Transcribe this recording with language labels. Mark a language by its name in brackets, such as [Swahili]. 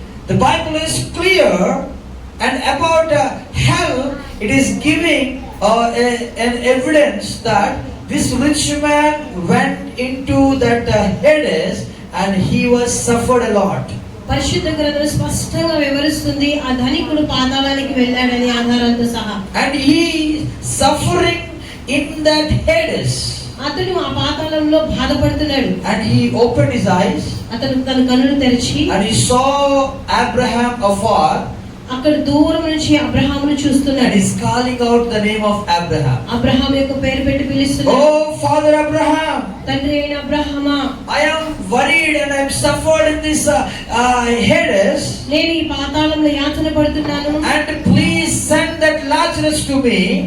[English] The Bible is clear and about hell it is giving an evidence that this rich man went into that Hades and he was suffered a lot. [Telugu] పరిశుద్ధ గ్రంథం స్పష్టంగా వివరిస్తుంది ఆ ధనికుడు పాతాళానికి వెళ్ళాడని ఆధారాలతో సహా. [English] And he suffering in that Hades. [Telugu] అతడు ఆ పాతాళంలో బాధపడుతున్నాడు. [English] And he opened his eyes. [Telugu] అతను తన కన్నులు తెరిచి [English] And he saw Abraham afar. [Telugu] అక్కడ దూరం నుంచి అబ్రహామును చూస్తున్నాడు. [English] And he's calling out the name of Abraham. [Telugu] Abraham యొక్క పేరు పెట్టి పిలుస్తున్నాడు. [English] Oh Father Abraham, [Telugu] తండ్రి అయిన అబ్రహామా, [English] I am worried and I am suffered in this Hades. [Telugu] నేను ఈ పాతాళంలో యాతన పడుతున్నాను. [English] And please send that Lazarus to me.